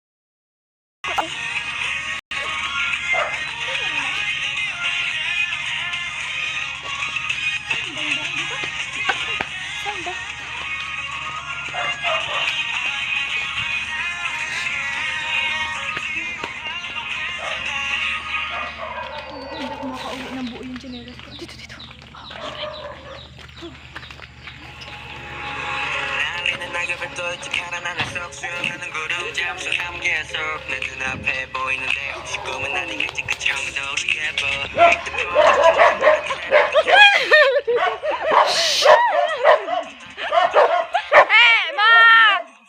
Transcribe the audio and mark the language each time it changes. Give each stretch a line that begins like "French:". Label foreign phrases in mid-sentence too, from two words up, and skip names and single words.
Filipino: Sanda. Hindi ako makauwi ng buo yung chinelas ko. Dito.
Korean: 수영하는 구름 잠수 함께 속 내 눈앞에 보이는데 혹시 꿈은 아니겠지 그 정도 예뻐
English: Hey, Ma!